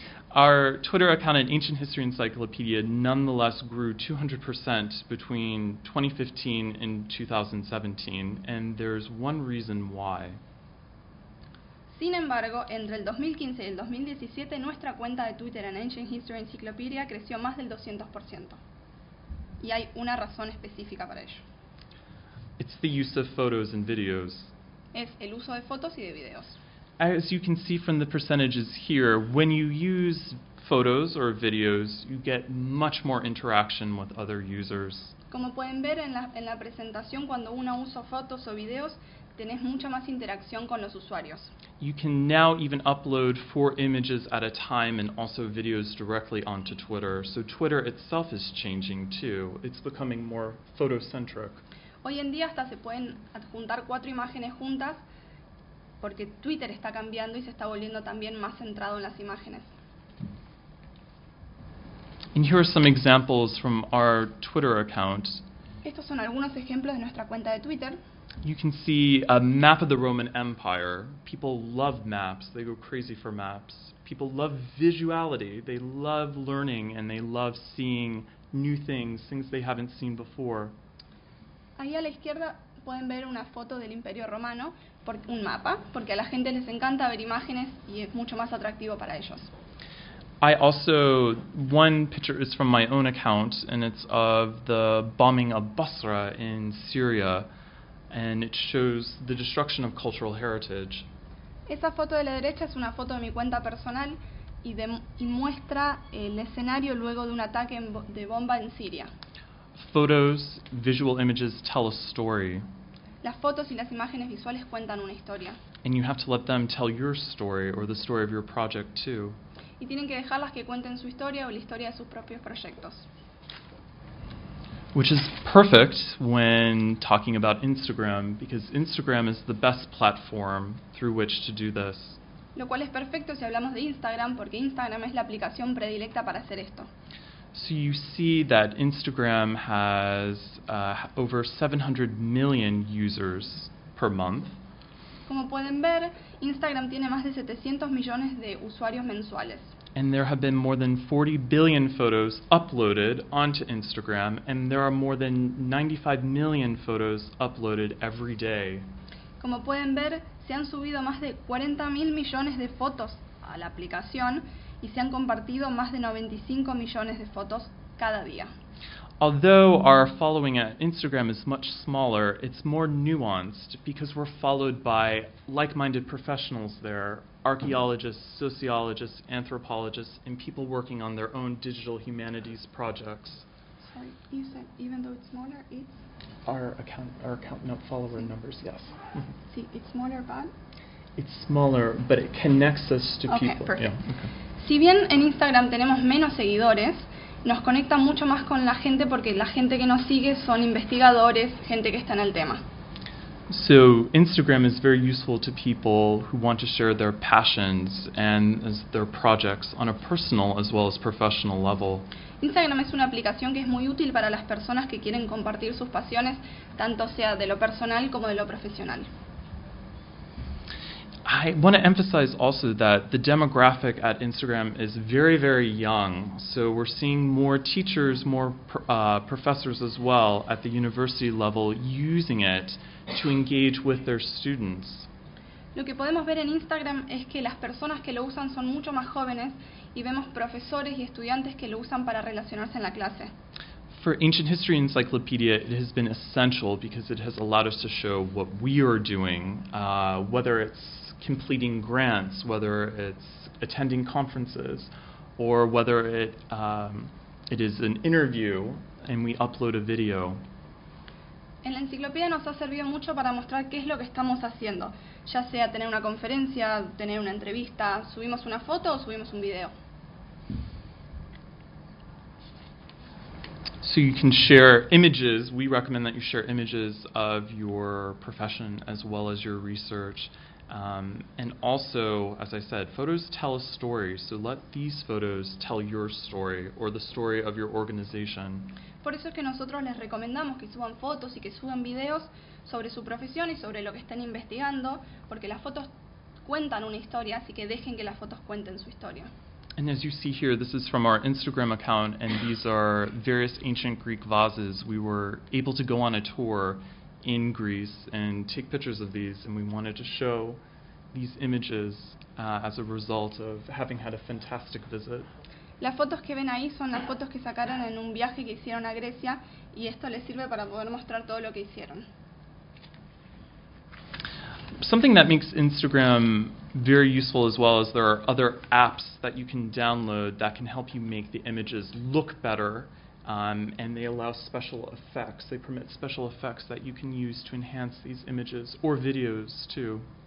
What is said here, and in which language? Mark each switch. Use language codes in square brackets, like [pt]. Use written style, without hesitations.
[en] Our Twitter account at Ancient History Encyclopedia nonetheless grew 200% between 2015 and 2017, and there's one reason why. [es] Sin embargo, entre el 2015 y el 2017, nuestra cuenta de Twitter en Ancient History Encyclopedia creció más del 200%. Y hay una razón específica para ello. [en] It's the use of photos and videos. [es] Es el uso de fotos y de videos. [en] As you can see from the percentages here, when you use photos or videos, you get much more interaction with other users. [es] Como pueden ver en la presentación, cuando uno usa fotos o videos, tenés mucha más interacción con los usuarios. [en] You can now even upload 4 images at a time and also videos directly onto Twitter. So Twitter itself is changing too. It's becoming more photocentric. [es] Hoy en día hasta se pueden adjuntar 4 imágenes juntas, porque Twitter está cambiando y se está volviendo también más centrado en las imágenes. [en] And here are some examples from our Twitter account. [es] Estos son algunos ejemplos de nuestra cuenta de Twitter. [en] You can see a map of the Roman Empire. People love maps. They go crazy for maps. People love visuality. They love learning and they love seeing new things, things they haven't seen before. [es] Ahí a la izquierda pueden ver una foto del Imperio Romano, un mapa, porque a la gente les encanta ver imágenes y es mucho más atractivo para ellos. [en] I also, one picture is from my own account, and it's of the bombing of Basra in Syria, and it shows the destruction of cultural heritage. [es] Esa foto de la derecha es una foto de mi cuenta personal y muestra el escenario luego de un ataque de bomba en Siria. [en] Photos, visual images tell a story. [es] Las fotos y las imágenes visuales cuentan una historia. [en] And you have to let them tell your story or the story of your project too. [es] Y tienen que dejarlas que cuenten su historia o la historia de sus propios proyectos. [en] Which is perfect when talking about Instagram, because Instagram is the best platform through which to do this. [es] Lo cual es perfecto si hablamos de Instagram, porque Instagram es la aplicación predilecta para hacer esto. [en] So you see that Instagram has over 700 million users per month. [es] Como pueden ver, Instagram tiene más de 700 millones de usuarios mensuales. [en] And there have been more than 40 billion photos uploaded onto Instagram, and there are more than 95 million photos uploaded every day. [es] Como pueden ver, se han subido más de 40 mil millones de fotos a la aplicación y se han compartido más de 95 millones de fotos cada día. [en] Although our following at Instagram is much smaller, it's more nuanced because we're followed by like-minded professionals there, archaeologists, sociologists, anthropologists, and people working on their own digital humanities projects. Sorry, you said even though it's smaller, it's... Our account, no, follower numbers, yes. See, sí, it's smaller, but... It's smaller, but it connects us to okay, people. Perfect. Yeah, okay. [es] Si bien en Instagram tenemos menos seguidores, nos conecta mucho más con la gente porque la gente que nos sigue son investigadores, gente que está en el tema. [en] So Instagram is very useful to people who want to share their passions and their projects on a personal as well as professional level. [es] Instagram es una aplicación que es muy útil para las personas que quieren compartir sus pasiones, tanto sea de lo personal como de lo profesional. [en] I want to emphasize also that the demographic at Instagram is very, very young. So we're seeing more teachers, more professors as well at the university level using it to engage with their students. [es] Lo que podemos ver en Instagram es que las personas que lo usan son mucho más jóvenes y vemos profesores y estudiantes que lo usan para relacionarse en la clase. [en] For Ancient History Encyclopedia, it has been essential because it has allowed us to show what we are doing, whether it's completing grants, whether it's attending conferences, or whether it is an interview and we upload a video. [es] En la enciclopedia nos ha servido mucho para mostrar qué es lo que estamos haciendo, ya sea tener una conferencia, tener una entrevista, subimos una foto o subimos un video. [en] So you can share images. We recommend that you share images of your profession as well as your research. And also, as I said, photos tell a story. So let these photos tell your story or the story of your organization. [es] Por eso es que nosotros les recomendamos que suban fotos y que suban videos sobre su profesión y sobre lo que están investigando, porque las fotos cuentan una historia, así que dejen que las fotos cuenten su historia. [en] And as you see here, this is from our Instagram account, and these are various ancient Greek vases. We were able to go on a tour in Greece and take pictures of these, and we wanted to show these images as a result of having had a fantastic visit. [es] Las fotos que ven ahí son las fotos que sacaron en un viaje que hicieron a Grecia, y esto les sirve para poder mostrar todo lo que hicieron. [en] Something that makes Instagram very useful as well is there are other apps that you can download that can help you make the images look better, and they allow special effects. They permit special effects that you can use to enhance these images or videos too.